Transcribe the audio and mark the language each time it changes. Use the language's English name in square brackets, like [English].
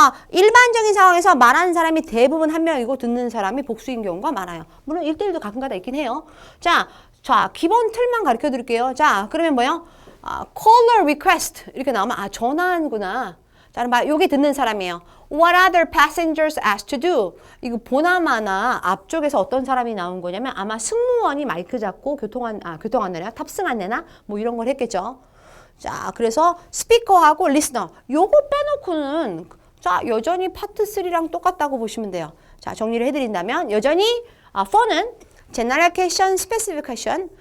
[Korean] 일반적인 상황에서 말하는 사람이 대부분 한 명이고 듣는 사람이 복수인 경우가 많아요. 물론 1대1도 가끔가다 있긴 해요. 자, 기본 틀만 가르쳐 드릴게요. 자, 그러면 뭐요? [English] caller request [Korean] 이렇게 나오면 전화하는구나. 자, 그럼 요게 듣는 사람이에요. [English] What other passengers asked to do? [Korean] 이거 보나마나 앞쪽에서 어떤 사람이 나온 거냐면 아마 승무원이 마이크 잡고 교통안내나 탑승안내나 뭐 이런 걸 했겠죠. 자, 그래서 스피커하고 리스너 요거 빼놓고는 자, 여전히 파트 3랑 똑같다고 보시면 돼요. 자, 정리를 해드린다면 여전히 4는 제너럴 퀘션, 스페시픽 퀘션.